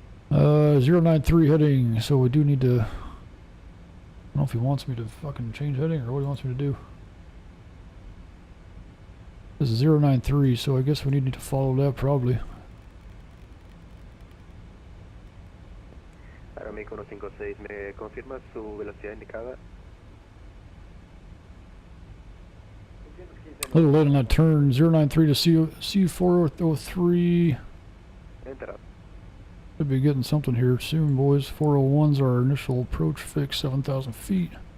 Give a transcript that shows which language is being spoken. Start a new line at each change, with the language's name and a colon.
English: 093 heading, so we do need to... I don't know if he wants me to fucking change heading or what he wants me to do. This is 093, so I guess we need to follow that probably.
Spanish: Aeroméxico 156, ¿me confirma su velocidad indicada?
English: A little late on that turn. 093 to C403. Enter. Should be getting something here soon, boys. 401's our initial approach fix, 7,000 feet.